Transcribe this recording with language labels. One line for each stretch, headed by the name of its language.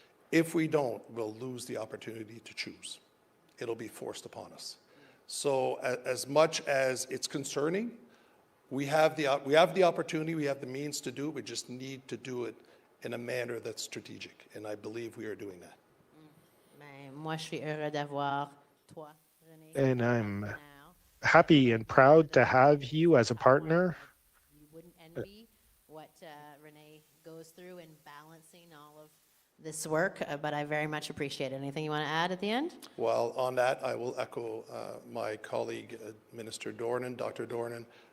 English: If we don't, we'll lose the opportunity to choose. It'll be forced upon us. So as much as it's concerning, we have the opportunity, we have the means to do it, we just need to do it in a manner that's strategic, and I believe we are doing that.
French: Moi, je suis heureux d'avoir toi, René.
English: And I'm happy and proud to have you as a partner. You wouldn't envy what René goes through in balancing all of this work, but I very much appreciate it. Anything you want to add at the end? Well, on that, I will echo my colleague, Minister Dornan, Dr. Dornan.